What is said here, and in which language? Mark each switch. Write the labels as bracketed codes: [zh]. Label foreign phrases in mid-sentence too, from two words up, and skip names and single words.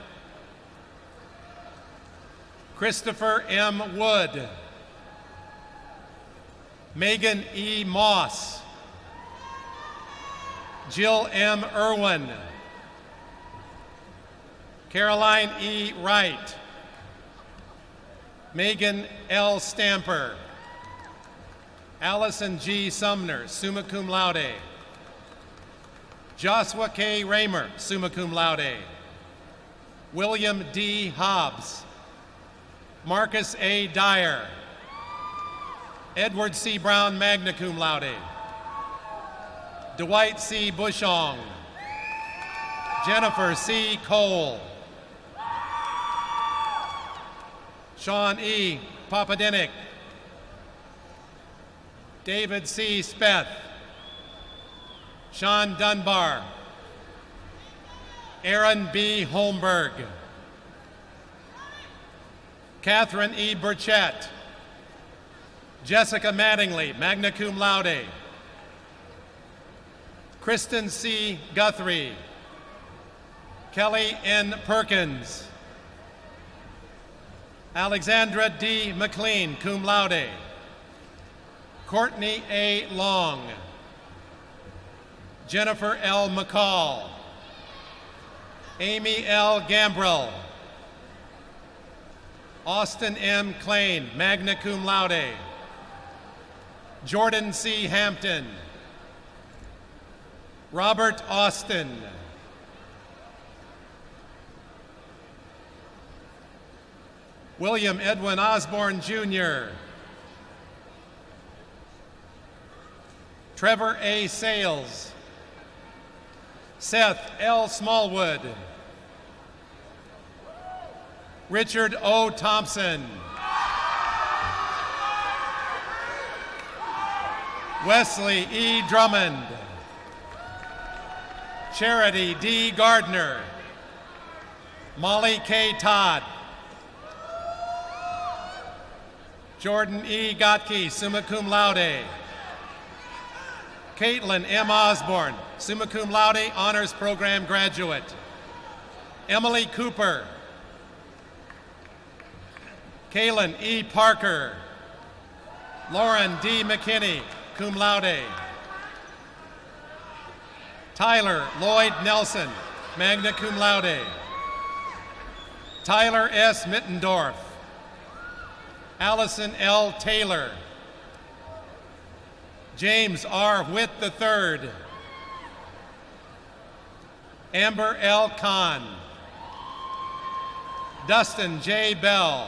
[en] Christopher M. Wood. Megan E. Moss. Jill M. Irwin. Caroline E. Wright. Megan L. Stamper. Allison G. Sumner, [la] summa cum laude. [en] Joshua K. Raymer, [la] summa cum laude. [en] William D. Hobbs. Marcus A. Dyer. Edward C. Brown, [la] magna cum laude. [en] Dwight C. Bushong. Jennifer C. Cole. Sean E. Papadinick. David C. Speth. Sean Dunbar. Aaron B. Holmberg. Catherine E. Burchett. Jessica Mattingly, [la] magna cum laude. [en] Kristen C. Guthrie. Kelly N. Perkins. Alexandra D. McLean, [la] cum laude. [en] Courtney A. Long. Jennifer L. McCall. Amy L. Gambrill. Austin M. Klain, [la] magna cum laude. [en] Jordan C. Hampton. Robert Austin. William Edwin Osborne, Jr. Trevor A. Sales. Seth L. Smallwood. Richard O. Thompson. Wesley E. Drummond. Charity D. Gardner. Molly K. Todd. Jordan E. Gotke, [la] summa cum laude. [en] Caitlin M. Osborne, [la] summa cum laude, [en] honors program graduate. Emily Cooper. Kaylin E. Parker. Lauren D. McKinney, [la] cum laude. [en] Tyler Lloyd Nelson, [la] magna cum laude. [en] Tyler S. Mittendorf. Allison L. Taylor. James R. Witt III. Amber L. Kahn. Dustin J. Bell.